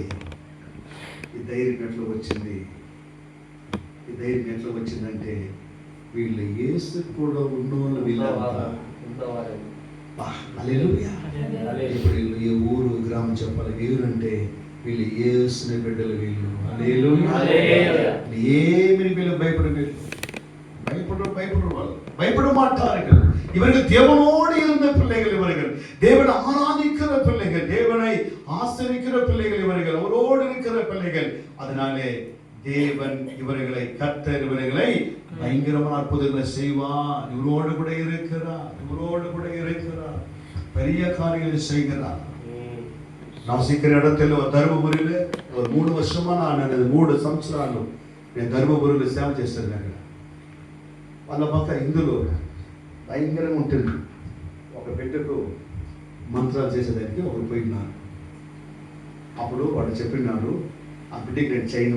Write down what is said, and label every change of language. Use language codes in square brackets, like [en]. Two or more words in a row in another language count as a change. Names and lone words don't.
[te] ఈ ధైర్యం ఎట్లా వచ్చిందంటే వీళ్ళు యేసు కూడా ఉన్నోళ్ళు వీళ్ళంతా. హల్లెలూయా. ఇప్పుడు ఏ ఊరు గ్రామం చెప్పాలి? ఎవరంటే వీళ్ళు యేసుని బిడ్డలు వీళ్ళు. హల్లెలూయా. ఏమిని వీళ్ళు பயப்படுற వాళ్ళు [ta] பயப்பட மாட்டார்கள். இவர்கள் தேவனோடு இருந்த பிள்ளைகள், இவர்கள் தேவனை ஆராதிக்கிற பிள்ளைகள், தேவனை ஆசரிக்கிற பிள்ளைகள், இவர்கள் அவரோடு இருக்கிற பிள்ளைகள். அதனாலே தேவன் இவர்களை, கர்த்தர் இவர்களை பயங்கரமான அற்புதங்களை செய்வார். இவரோடு கூட இருக்கிறார், இவரோடு கூட இருக்கிறார், பெரிய காரியங்களை செய்கிறார். நான் சிக்கிற இடத்துல தருமபுரியில ஒரு 3 வருஷமா நான் [te] 3 సంవత్సరాలు నేను ధర్మపురిలో సేవ చేస్తాను. అక్కడ వాళ్ళ పక్క ఇందులో భయంకరంగా ఉంటుంది. ఒక బిడ్డకు మంత్రాలు చేసేదానికి ఒకరు పోయినారు. అప్పుడు వాడు చెప్పినాడు, ఆ బిడ్డకి నేను చేయను.